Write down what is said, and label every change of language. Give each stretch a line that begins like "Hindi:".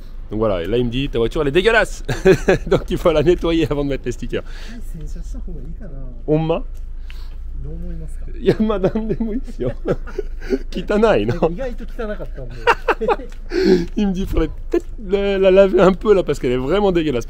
French: Donc voilà, et là il me dit ta voiture elle est dégueulasse. Donc il faut la nettoyer avant de mettre les stickers.
Japanese: 洗車した方がいいかな。 Honma? どう思いますか。いや、まあなんでもいいですよ。汚いの。意外と汚かったんで。
French: Il me dit il faudrait peut-être la laver un peu là parce qu'elle est vraiment dégueulasse.